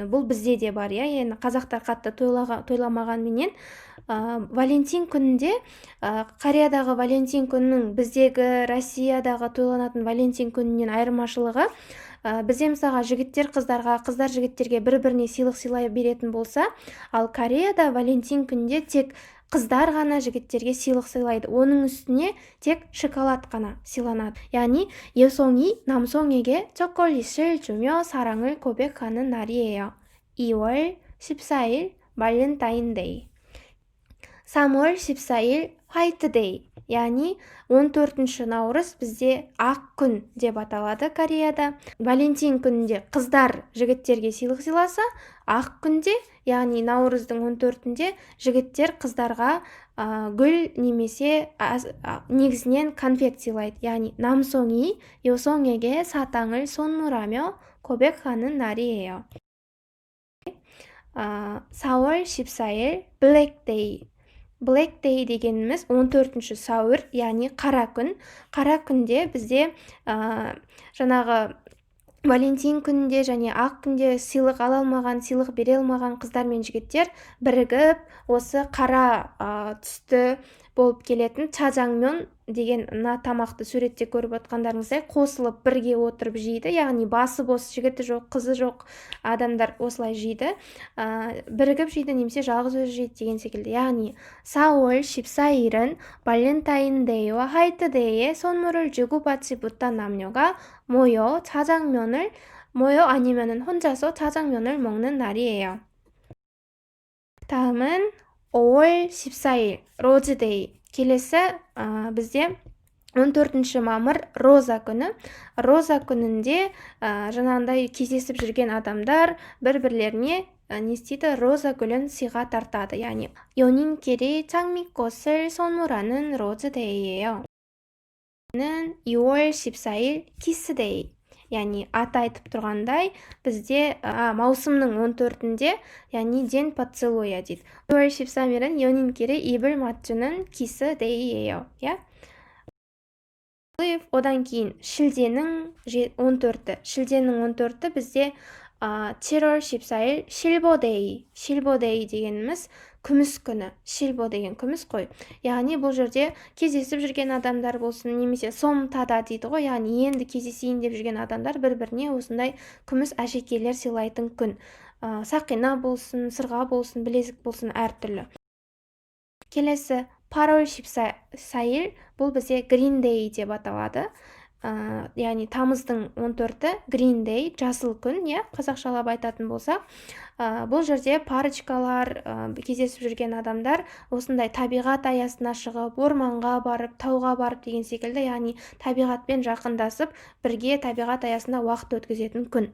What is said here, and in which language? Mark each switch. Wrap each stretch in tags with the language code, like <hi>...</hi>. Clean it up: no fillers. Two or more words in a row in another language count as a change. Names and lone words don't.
<kk>Бұл бізде де бар, яғни қазақтар қатты тойламағанменен Валентин күнінде Кореядағы Валентин күнінің біздегі Россиядағы тойланатын Валентин күнінен айырмашылығы, бізде мысалға жігіттер қыздарға, қыздар жігіттерге бір-біріне сыйлық сыйлай беретін болса, ал Кореяда Валентин күнінде тек қыздар ғана жігіттерге сыйлық сыйлайды. Оның үстіне тек шоколад ғана сыйланады.</kk> <ko>яғни 여성이 남성에게 초콜릿을 주며 사랑을 고백하는 날이에요. 2월 14일 발렌타인데이. 3월 14일 화이트데이,</ko> <kk>яғни 14-ші наурыз бізде ақ күн деп аталады Кореяда. Валентин күнінде қыздар жігіттерге сыйлық сыйласа, ақ күнде, яғни наурыздың 14-інде жігіттер қыздарға гүл немесе негізінен конфет сыйлайды.</kk> <ko>яғни 남성이 여성에게 사탕을 선물하며 고백하는 날이에요. 4월 14일 블랙데이.</ko> <kk>Блэк-дэй дегеніміз 14-ші сәуір, яғни қара күн. Қара күнде бізде жаңағы Валентин күнінде және ақ күнде сыйлық ала алмаған, сыйлық бере алмаған қыздар мен жігіттер бірігіп осы қара түсті болып келетін чажаңмён деген тамақты суретте көріп отқандарыңыздай қосылып бірге отырып жейді. Яғни басы бос, жігіті жоқ, қызы жоқ адамдар осылай жейді, бірігіп жейді, немесе жалғыз өзі жейді деген секілді.</kk> <ko>яғни 4월 14일은 발렌타인데이와 화이트데이에 선물을 주고받지 못한 남녀가 모여 아니면은 혼자서 짜장면을 먹는 날이에요. 다음은 5월 14일 로즈데이.</ko> <kk>келесі бізде 14-ші мамыр роза күні. Роза күнінде жаңағындай кездесіп жүрген адамдар бір-бірлеріне не істейді? Роза гүлін сыйға тартады.</kk> <ko>яғни 연인끼리 장미꽃을 선물하는 로즈데이예요. 2월 14일 키스데이.</ko> <kk>яғни аты айтып тұрғандай, бізде маусымның 14-інде, яғни</kk> <ru>день поцелуя</ru> <kk>дейді.</kk> <ko>2월 13일은 연인끼리 입을 맞추는 키스데이예요.</ko> <kk>одан кейін шілденің 14-і бізде</kk> <ko>7월 14일 실버데이</ko> <kk>дегеніміз күміс күні. Шилбо деген күміс қой. Яғни бұл жерде кездесіп жүрген адамдар болсын, немесе сомтада дейді ғой, яғни енді кездесейін деп жүрген адамдар бір-біріне осындай күміс әшекейлер сыйлайтын күн. Сақина болсын, сырға болсын, білезік болсын, әртүрлі. Келесі 8월 14일, бұл бізде гриндей деп аталады. яғни тамыздың 14-і гриндей, жасыл күн, қазақшалап айтатын болсақ. Бұл жерде парочкалар, кездесіп жүрген адамдар осындай табиғат аясына шығып, орманға барып, тауға барып деген секілді, яғни табиғатпен жақындасып, бірге табиғат аясында уақыт өткізетін күн.</kk>